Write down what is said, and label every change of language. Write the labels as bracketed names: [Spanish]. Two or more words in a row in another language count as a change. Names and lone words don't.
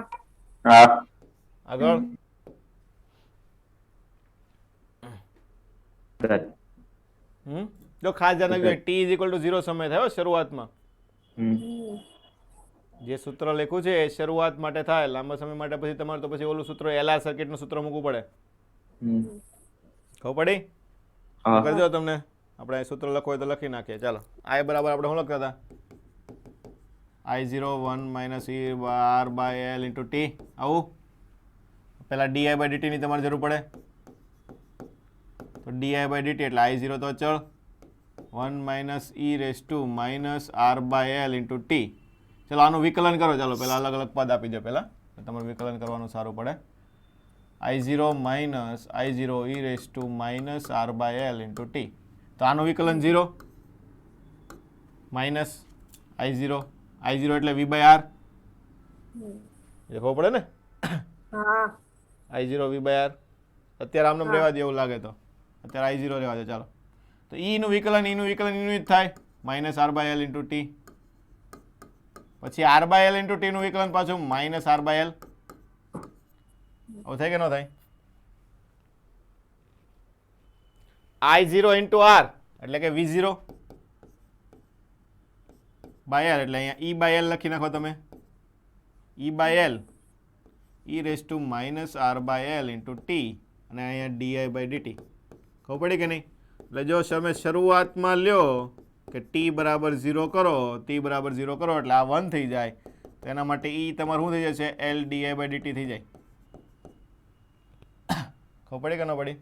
[Gujarati] આગળ જો ખાસ ધ્યાન રાખજો, [English] t is equal to 0 [Gujarati] સમય થાય શરૂઆતમાં. જે સૂત્ર લખ્યું છે એ શરૂઆત માટે થાય, લાંબા સમય માટે પછી તમારે તો પછી ઓલું સૂત્ર એલઆર સર્કિટનું સૂત્ર મૂકવું પડે. ખબર પડી? કરજો તમને, આપણે સૂત્ર લખવું હોય તો લખી નાખીએ. ચાલો, I બરાબર આપણે શું લખતા હતા? [English] I0 1 minus e r by l into t. [Gujarati] આવું પહેલા [English] di by dt [Gujarati] ની તમારે જરૂર પડે, તો [English] di by dt [Gujarati] એટલે I0 તો અચળ, [English] 1 minus e raised to minus r by l into t. [Gujarati] ચલો આનું વિકલન કરો. ચાલો પહેલા અલગ અલગ પદ આપી દો, પહેલા તમારે વિકલન કરવાનું સારું પડે. [English] I0 minus I0 e raised to minus r by l into t. [Gujarati] તો આનું વિકલન 0 માઇનસ I0, I0 એટલે [English] v by r, [Gujarati] એ ખબર પડે ને? હા [English] I0 v by r. [Gujarati] અત્યારે આમને રહેવા દે એવું લાગે તો અત્યારે I0 રહેવા દે. ચાલો, તો e નું વિકલન નું જ થાય, [English] minus r by l into t. [Gujarati] પછી [English] r by l into t [Gujarati] નું વિકલન પાછું [English] minus r by l. [Gujarati] હવે થાય કે ન થાય? [English] I0 into r [Gujarati] એટલે કે [English] v0 by l [Gujarati] એટલે અહીંયા [English] e by l [Gujarati] લખી નાખો તમે, [English] e by l e raised to minus r by l into t [Gujarati] અને અહીંયા [English] di by dt. [Gujarati] ખબર પડી કે નહીં? એટલે જો તમે શરૂઆતમાં લ્યો કે t બરાબર 0 કરો, t બરાબર 0 કરો એટલે આ 1 થઈ જાય, તો એના માટે e તમારું શું થઈ જશે? [English] l di by dt [Gujarati] થઈ જાય. ખબર પડી કે ન પડી?